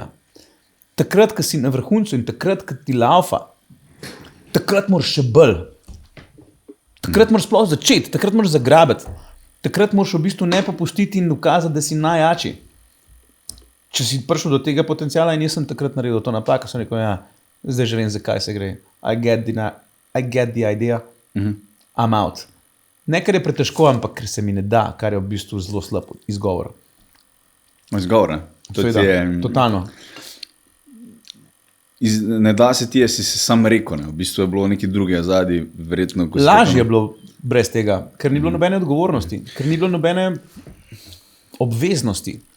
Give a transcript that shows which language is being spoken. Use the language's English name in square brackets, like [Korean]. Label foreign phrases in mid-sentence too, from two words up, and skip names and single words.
[Slovenian] Takrat, ko si na vrhuncu in takrat, ko ti laufa, takrat moraš še bolj. Takrat moraš sploh začeti, takrat moraš zagrabiti. Takrat moraš v bistvu ne popustiti in dokazati, da si najjači. Če si prišel do tega potenciala in jaz sem takrat naredil to napako, sem rekel, ja, zdaj že vem, zakaj se gre. [English] I get the idea. I'm out. [Slovenian] Ne, ker je pretežko, ampak ker se mi ne da, kar je v bistvu zelo slab izgovor. Izgovor, ne? Totalno. Ne da se ti, si se sam rekel, ne? V bistvu je bilo nekaj drugega zadnji, verjetno. Lažje je bilo brez tega, ker ni bilo nobene odgovornosti, ker ni bilo nobene obveznosti.